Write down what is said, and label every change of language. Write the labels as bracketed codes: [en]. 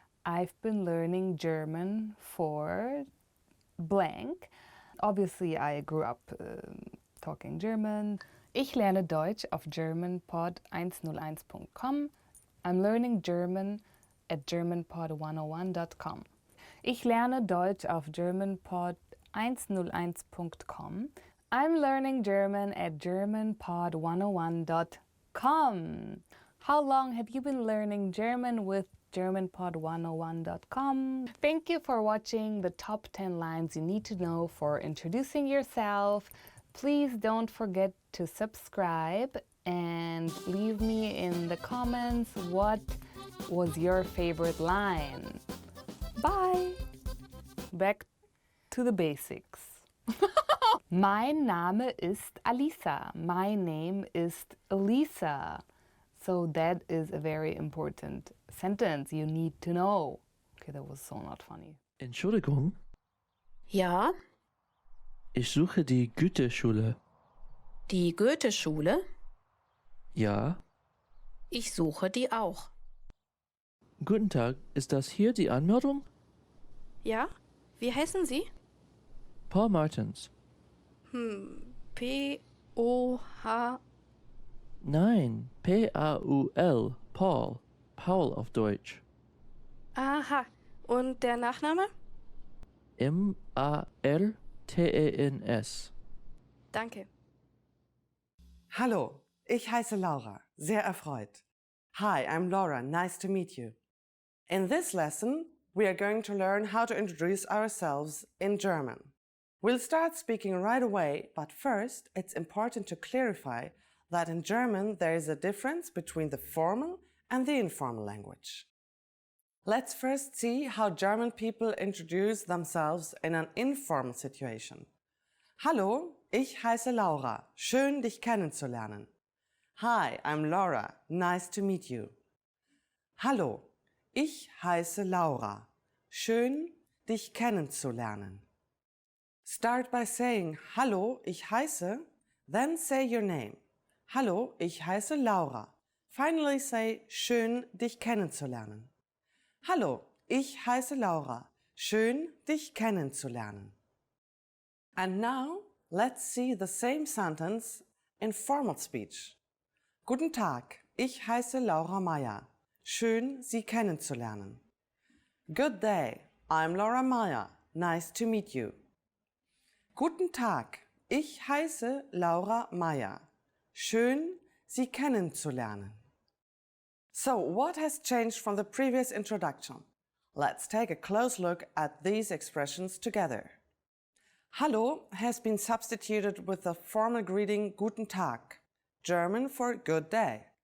[en] I've been learning German for blank. Obviously, I grew up talking German. [de] Ich lerne Deutsch auf GermanPod101.com. [en] I'm learning German at GermanPod101.com. [de] Ich lerne Deutsch auf GermanPod101.com. [en] I'm learning German at GermanPod101.com. How long have you been learning German with GermanPod101.com? Thank you for watching the top 10 lines you need to know for introducing yourself. Please don't forget to subscribe and leave me in the comments what was your favorite line. Bye! Back to the basics. [de] Mein Name ist Alisa. [en] My name ist Elisa. So that is a very important sentence you need to know. Okay, that was so not funny. [de] Entschuldigung, Ja, ich suche die Goethe-Schule. die Goethe-Schule? Ja, Ich suche die auch. guten Tag, ist das hier die Anmeldung? Ja? Wie heißen Sie? Paul Martins. P-O-H... Nein, P-A-U-L, Paul. Paul auf Deutsch. Aha. Und der Nachname? M-A-R-T-E-N-S. Danke. Hallo, ich heiße Laura, sehr erfreut. [en] Hi, I'm Laura, nice to meet you. In this lesson, we are going to learn how to introduce ourselves in German. We'll start speaking right away, but first, it's important to clarify that in German there is a difference between the formal and the informal language. Let's first see how German people introduce themselves in an informal situation. [de] Hallo, ich heiße Laura. Schön, dich kennenzulernen. [en] Hi, I'm Laura. Nice to meet you. [de] Hallo, ich heiße Laura. Schön, dich kennenzulernen. [en] Start by saying [de] Hallo, ich heiße, [en] then say your name. [de] Hallo, ich heiße Laura. [en] Finally say [de] Schön, dich kennenzulernen. Hallo, ich heiße Laura. Schön, dich kennenzulernen. [en] And now, let's see the same sentence in formal speech. [de] Guten Tag, ich heiße Laura Meyer. Schön, Sie kennenzulernen. [en] Good day, I'm Laura Meyer. Nice to meet you. [de] Guten Tag, ich heiße Laura Meyer. Schön, Sie kennenzulernen. [en] So, what has changed from the previous introduction? Let's take a close look at these expressions together. Hallo has been substituted with the formal greeting [de] Guten Tag, [en] German for good day.